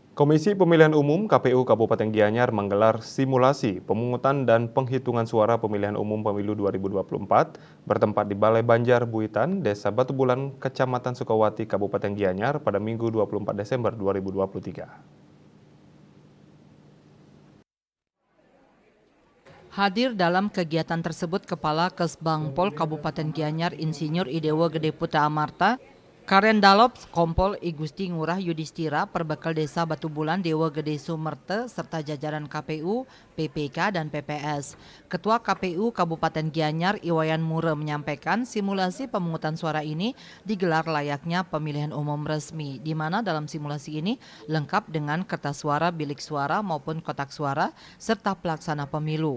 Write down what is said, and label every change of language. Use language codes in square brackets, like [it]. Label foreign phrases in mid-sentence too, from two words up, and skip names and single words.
[id] Komisi Pemilihan Umum KPU Kabupaten Gianyar menggelar simulasi pemungutan dan penghitungan suara pemilihan umum pemilu 2024 bertempat di Balai Banjar Buitan, Desa Batu Bulan, Kecamatan Sukawati, Kabupaten Gianyar pada Minggu 24 Desember 2023. Hadir dalam kegiatan tersebut Kepala Kesbangpol Kabupaten Gianyar Insinyur Idewo Gede Putra Amarta, Karen Dalop Kompol Igusti Ngurah Yudhistira Perbekal Desa Batu Bulan Dewa Gede Sumerte serta jajaran KPU, PPK dan PPS. Ketua KPU Kabupaten Gianyar Iwayan Mure menyampaikan simulasi pemungutan suara ini digelar layaknya pemilihan umum resmi, di mana dalam simulasi ini lengkap dengan kertas suara, bilik suara maupun kotak suara serta pelaksana pemilu.